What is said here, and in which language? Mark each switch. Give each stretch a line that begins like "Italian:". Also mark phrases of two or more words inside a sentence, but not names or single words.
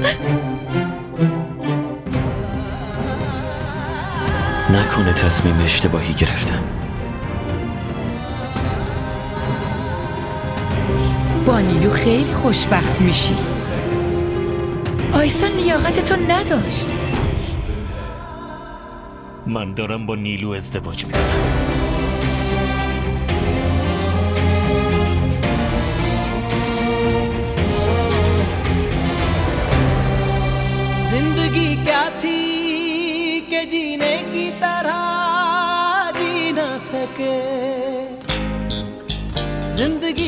Persian: نکنه تصمیم اشتباهی گرفتم. با نیلو خیلی خوشبخت میشی. آیسا لیاقتتو نداشت. من دارم با نیلو ازدواج میکنم.
Hindi: जिंदगी क्या थी कि जीने की तरह जी न सके, जिंदगी